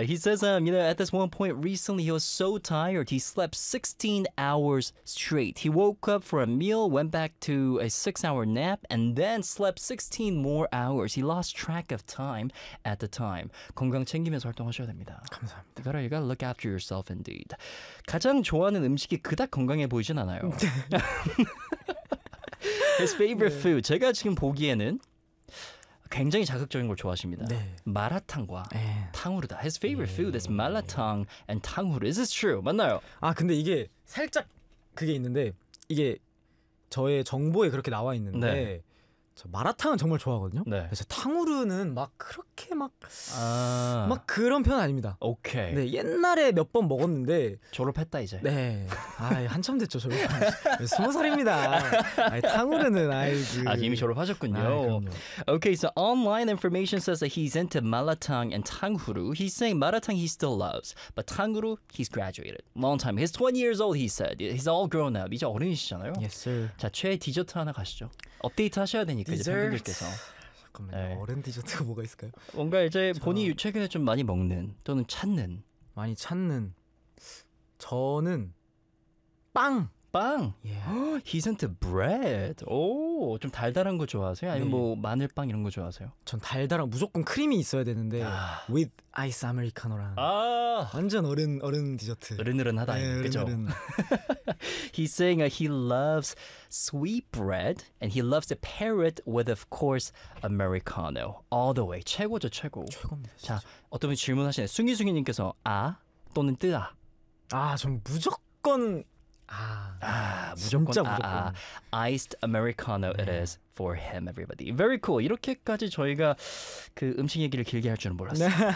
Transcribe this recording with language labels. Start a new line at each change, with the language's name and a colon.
English: He says, you know, at this one point recently, he was so tired he slept 16 hours straight. He woke up for a meal, went back to a 6-hour nap, and then slept 16 more hours. He lost track of time at the time.
Korean: 건강 챙기면서 활동하셔야 됩니다. 감사합니다.
English: You gotta look after yourself, indeed.
Korean: 가장 좋아하는 음식이 그닥 건강해 보이진 않아요.
English: His favorite
Korean: 네.
English: food.
Korean: 제가 지금 보기에는. 굉장히 자극적인 걸 좋아하십니다. 네. 마라탕과 네. 탕후루다.
English: His favorite 네. food is 말라탕 and 탕후루. Is this true?
Korean: 맞나요? 아 근데 이게 살짝 그게 있는데 이게 저의 정보에 그렇게 나와 있는데 네. 저 마라탕은 정말 좋아하거든요. 네. 그래서 탕후루는 막 그렇게 막 막 아... 그런 편은 아닙니다. 오케이. 네, 옛날에 몇 번 먹었는데 졸업했다 이제. 네. 아 한참 됐죠 졸업. 20살입니다. 아이, 탕후루는 아이고. 아 이미 졸업하셨군요. 오케이.
English: Okay, so online information says that he's into 마라탕 and 탕후루. He's saying 마라탕 he still loves, but 탕후루 he's graduated. Long time. He's 20 years old. He said he's all grown up.
Korean: 이제 어른이시잖아요.
English: Yes, sir.
Korean: 자 최애 디저트 하나 가시죠. 업데이트 하셔야 되니까 디저트. 이제 팬분들께서 잠깐만요 네. 어른 디저트가 뭐가 있을까요? 뭔가 이제 저... 본인이 최근에 좀 많이 먹는 또는 찾는 많이 찾는 저는 빵! 빵!
English: Yeah. He's into bread.
Korean: 오, 좀 달달한 거 좋아하세요? 아니면 네. 뭐 마늘빵 이런 거 좋아하세요? 전 달달한 무조건 크림이 있어야 되는데 아.
English: with
Korean: 아이스 아메리카노랑 아. 완전 어른 디저트 어른어른하다 네, 그죠? 어른.
English: He's saying he loves sweet bread and he loves to pair it with of course Americano all the way.
Korean: 최고죠 최고 최고입니다 진짜. 자 어떤 분이 질문하시네 숭이숭이님께서 아 또는 뜨아 아 전 무조건 아, 아 무조건, 진짜 무조건
English: 아, 아. Iced Americano 네. it is for him everybody. Very cool.
Korean: 이렇게까지 저희가 그 음식 얘기를 길게 할 줄은 몰랐어요.